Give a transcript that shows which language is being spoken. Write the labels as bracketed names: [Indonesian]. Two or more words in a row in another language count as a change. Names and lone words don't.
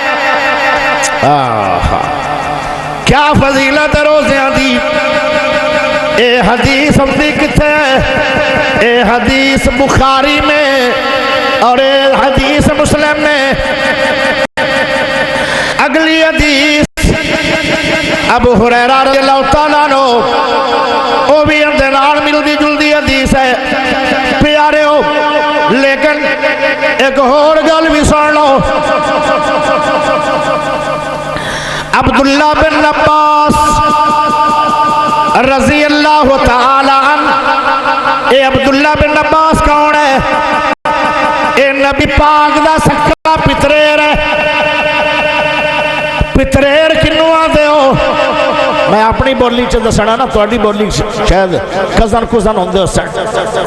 [Punjabi] کیا فضیلت روزیاں دی. اے حدیث ہمدی کتھے? اے حدیث بخاری میں اور اے حدیث مسلم میں. اگلی حدیث ابو ہریرہ [Arabic] رضي الله تعالى عنه, [Punjabi] وو بھی اندر نال ملدی جلدی حدیث ہے پیاریو. لیکن ایک ہور گل بھی سن لو. [Arabic] عبدالله بن عباس رضي الله تعالى عنه, [Urdu] یہ عبداللہ بن عباس کون ہے? [Punjabi] اے نبی پاک دا سکا پتریر ہے. پتریر کنوں آندے ہو? میں اپنی بولی چ دسنا نا، تہاڈی بولی شاید کزن کزن ہوندے ہو.